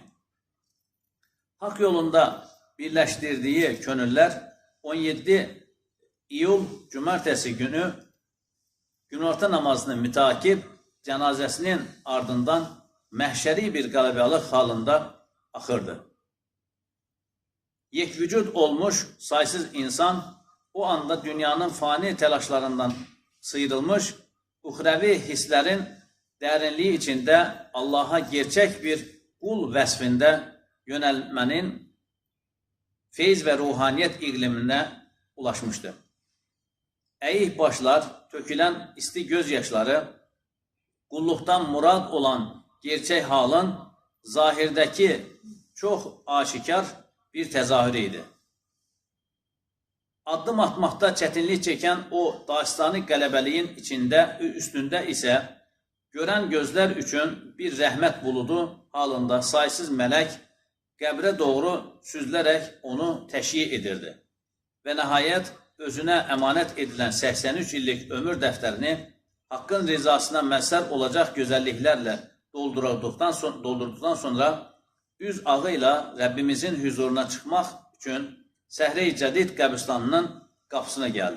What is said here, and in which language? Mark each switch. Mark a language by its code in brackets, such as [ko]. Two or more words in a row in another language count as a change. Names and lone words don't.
[az] Hak yolunda birləşdirdiyi könüllər 17 iyul cumartesi günü günorta namazını mütakib cənazəsinin ardından məhşəri bir qələbəlıq halında axırdı. [tr] Yekvücud olmuş saysız insan o anda dünyanın fani telaşlarından sıyrılmış, uhrevi hislerin derinliği içinde Allah'a gerçek bir kul vəsfində yönelmenin feyz ve ruhaniyet iklimine ulaşmıştı. Eğik başlar, tökülen isti gözyaşları, kulluktan murad olan gerçek halın zahirdeki çok aşikar bir tezahürüydü. Addım atmakta çetinlik çeken o dastani qələbəliyin üstünde ise gören gözler üçün bir rəhmət buludu halında saysız melek qəbrə doğru süzülerek onu təşyiq edirdi. Ve nihayet özüne emanet edilen 83 illik ömür defterini Hakkın rızasına məzhər olacak güzelliklerle doldurduktan sonra üz ağıyla Rabbimizin huzuruna çıkmak için Səhre-i Cədid qəbristanının qapısına geldi.